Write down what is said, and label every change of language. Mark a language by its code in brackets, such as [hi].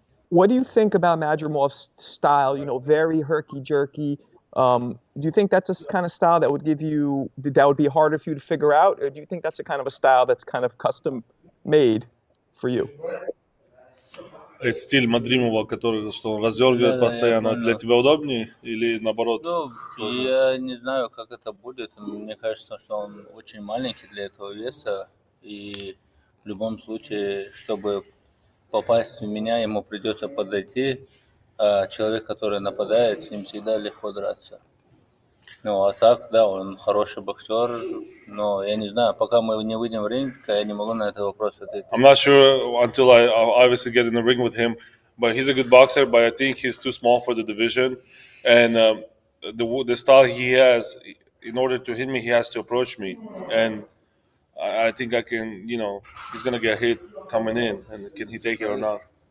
[en] What do you think about Madrimov's style? Very herky-jerky. Do you think that's a kind of style that would be harder for you to figure out? Or do you think that's a kind of a style that's kind of custom made for you? [ru] Это стиль Мадримова, который что он раздергивает Да, постоянно. я понял. Для тебя удобнее или наоборот? Ну, я не знаю, как это будет. Мне кажется, что он очень маленький для этого веса. И в любом случае, чтобы попасть в меня, ему придется подойти, а человек, который нападает, с ним всегда легко драться. Ну, а так, да, он хороший боксер, но я не знаю, пока мы не выйдем в ринг, я не могу на этот вопрос ответить. [en] I'm not sure until I obviously get in the ring with him, but he's a good boxer. But I think he's too small for the division, and the style he has, in order to hit me, he has to approach me, and I think I can. He's gonna get hit coming in, and can he take it or not?